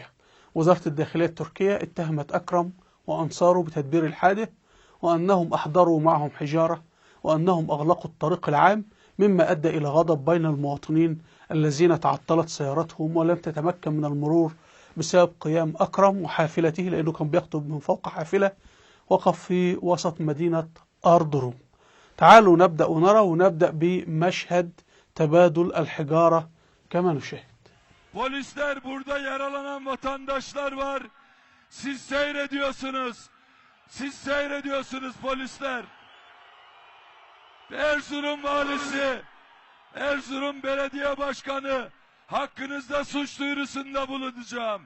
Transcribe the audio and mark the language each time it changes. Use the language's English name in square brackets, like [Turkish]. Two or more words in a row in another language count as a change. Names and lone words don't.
[Arabic] وزارة الداخلية التركية اتهمت أكرم وأنصاره بتدبير الحادث، وأنهم أحضروا معهم حجارة، وأنهم أغلقوا الطريق العام، مما أدى إلى غضب بين المواطنين الذين تعطلت سيارتهم ولم تتمكن من المرور بسبب قيام أكرم وحافلته، لأنه كان بيخطب من فوق حافلة وقف في وسط مدينة أردروم. تعالوا نبدأ ونبدأ بمشهد تبادل الحجارة كما نشاهد. [Turkish] Polisler, burada yaralanan vatandaşlar var. Siz seyrediyorsunuz. Siz seyrediyorsunuz polisler. Erzurum valisi, Erzurum belediye başkanı, hakkınızda suç duyurusunda bulunacağım.